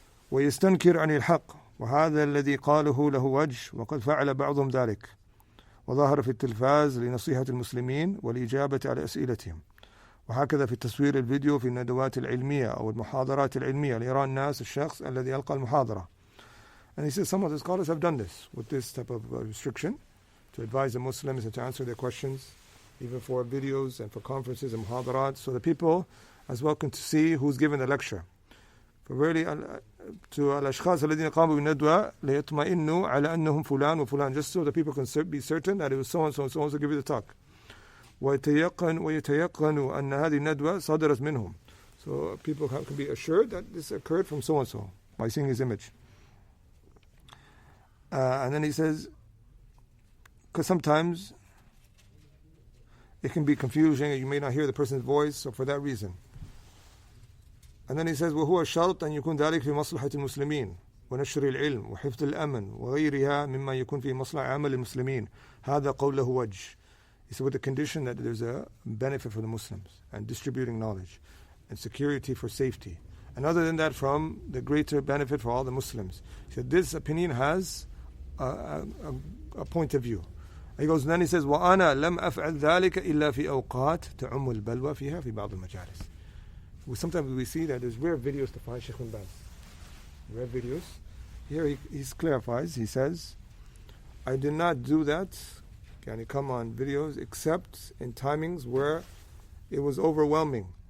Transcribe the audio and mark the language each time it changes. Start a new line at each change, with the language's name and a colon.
Arabic: ويستنكر عن الحق وهذا الذي قاله له وجه وقد فعل بعضهم ذلك وظهر في التلفاز لنصيحة المسلمين والإجابة على أسئلتهم. وهكذا في التصوير الفيديو في الندوات العلمية أو المحاضرات العلمية لإرى الناس الشخص الذي يلقى المحاضرة.
English: And he says some of the scholars have done this with this type of restriction to advise the Muslims and to answer their questions, even for videos and for conferences and muhadarat, so the people as well can see who's giving the lecture. For really, to al-ashkhas
Arabic: الذين قاموا بالندوة ليطمئنوا على أنهم فلان وفلان,
English: just so the people can be certain that it was so and so and so to give you the talk.
Arabic: ويتيقنوا أن هذه الندوة صدرت منهم.
English: So people can be assured that this occurred from so and so by seeing his image. And then he says, because sometimes it can be confusing and you may not hear the person's voice, so for that reason. And then he says
Arabic: وهو شرط أن يكون ذلك في مصلحة المسلمين ونشر العلم وحفظ الأمن وغيرها مما يكون في مصلحة عامة المسلمين هذا قوله وجه.
English: He said with the condition that there's a benefit for the Muslims and distributing knowledge and security for safety. And other than that, from the greater benefit for all the Muslims. He said this opinion has a point of view. He goes, and then he says
Arabic: وأنا لم أفعل ذلك إلا في أوقات تعم البلوى فيها في بعض المجالس.
English: Sometimes we see that there's rare videos to find Shaykh Bin Baz. Rare videos. Here he clarifies, he says, I did not do that, can he come on videos, except in timings where it was overwhelming.